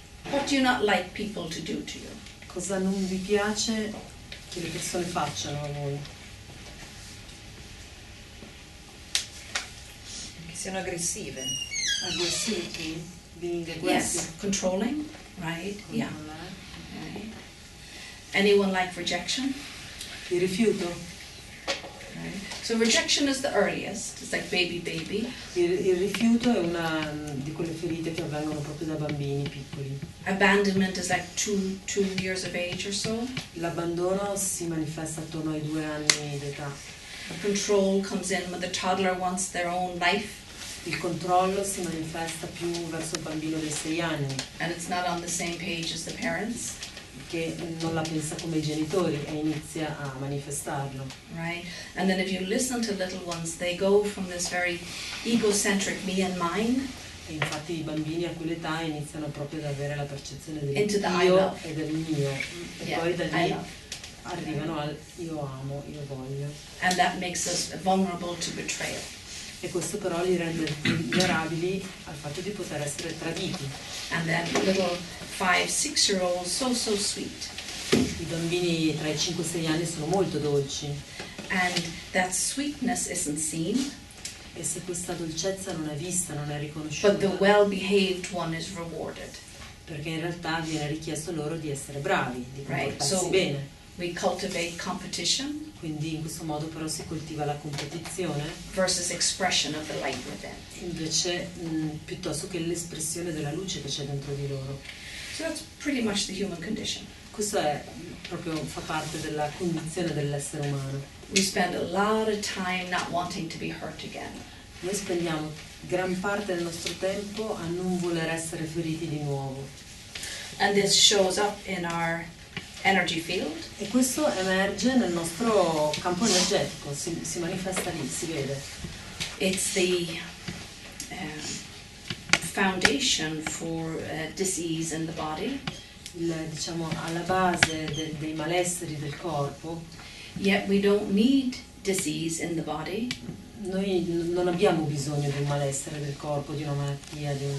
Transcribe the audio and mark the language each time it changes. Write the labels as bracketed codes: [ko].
[en] What do you not like people to do to you? [it] Cosa non vi piace che le persone facciano a voi? Che siano aggressive. Aggressivi? [en] Being aggressive? Yes, controlling, right? Yeah. [it] Controllare. [en] Right. Anyone like rejection? [it] Il rifiuto? [en] Right. So rejection is the earliest. It's like baby. [it] Il rifiuto è una di quelle ferite che avvengono proprio da bambini piccoli. [en] Abandonment is like two years of age or so. [it] L'abbandono si manifesta attorno ai 2 anni d'età. [en] Control comes in when the toddler wants their own life. [it] Il controllo si manifesta più verso il bambino dei 6 anni. [en] And it's not on the same page as the parents. [it] Che non la pensa come i genitori e inizia a manifestarlo. [en] Right? And then if you listen to little ones, they go from this very egocentric me and mine. [it] E infatti i bambini a quell'età iniziano proprio ad avere la percezione del [en] Into the I [it] io [en] love. [it] e del mio. E [en] Yeah, [it] poi da [en] I [it] lì [en] love. [it] arrivano al io amo, io voglio. [en] And that makes us vulnerable to betrayal. [it] E questo però li rende vulnerabili al fatto di poter essere traditi. [en] And then little 5-6-year-olds, so sweet. [it] I bambini tra i 5 e i 6 anni sono molto dolci. [en] And that sweetness isn't seen, [it] E se questa dolcezza non è vista, non è riconosciuta, [en] but the well-behaved one is rewarded. [it] perché in realtà viene richiesto loro di essere bravi, di [en] Right, [it] comportarsi [en] so [it] bene. [en] we cultivate competition [it] Quindi in questo modo però si coltiva la competizione [en] versus expression of the light within. [it] invece piuttosto che l'espressione della luce che c'è dentro di loro. [en] So that's pretty much the human condition. [it] Questo è proprio fa parte della condizione dell'essere umano. [en] We spend a lot of time not wanting to be hurt again. [it] Noi spendiamo gran parte del nostro tempo a non voler essere feriti di nuovo. [en] And this shows up in our energy field. [it] E questo emerge nel nostro campo energetico, si manifesta lì, si vede. [en] It's the foundation for disease in the body. [it] Diciamo alla base dei malesseri del corpo. [en] Yet we don't need disease in the body. [it] Noi non abbiamo bisogno di un malessere del corpo, di una malattia,